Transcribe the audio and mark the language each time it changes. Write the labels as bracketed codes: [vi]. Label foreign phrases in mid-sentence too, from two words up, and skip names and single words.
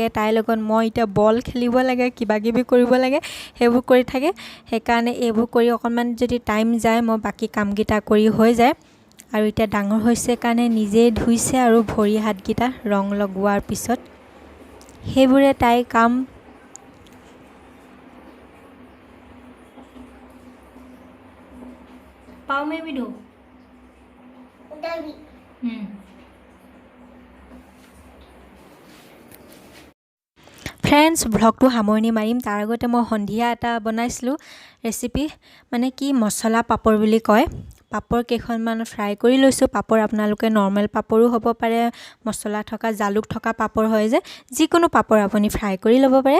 [as] তাইৰ লগত মই এতিয়া বল খেলিব লাগে, কিবাকিবি কৰিব লাগে, সেইবোৰ কৰি থাকে। সেইকাৰণে এইবোৰ কৰি অকণমান যদি টাইম যায়, মই বাকী কামকেইটা কৰি হৈ যায়। আৰু এতিয়া ডাঙৰ হৈছে কাৰণে নিজেই ধুইছে, আৰু ভৰি হাতকেইটা ৰং লগোৱাৰ পিছত সেইবোৰে তাইৰ কাম। [hi] पाव में भी दो उधर भी। [as] ফ্ৰেণ্ডছ, ভ্লগটো সামৰণি মাৰিম। তাৰ আগতে মই সন্ধিয়া এটা বনাইছিলোঁ ৰেচিপি, মানে কি মছলা পাপৰ বুলি কয়। পাপৰ কেইখনমান ফ্ৰাই কৰি লৈছোঁ। পাপৰ আপোনালোকে নৰ্মেল পাপৰো হ'ব পাৰে, মছলা থকা জালুক থকা পাপৰ হয় যে, যিকোনো পাপৰ আপুনি ফ্ৰাই কৰি ল'ব পাৰে।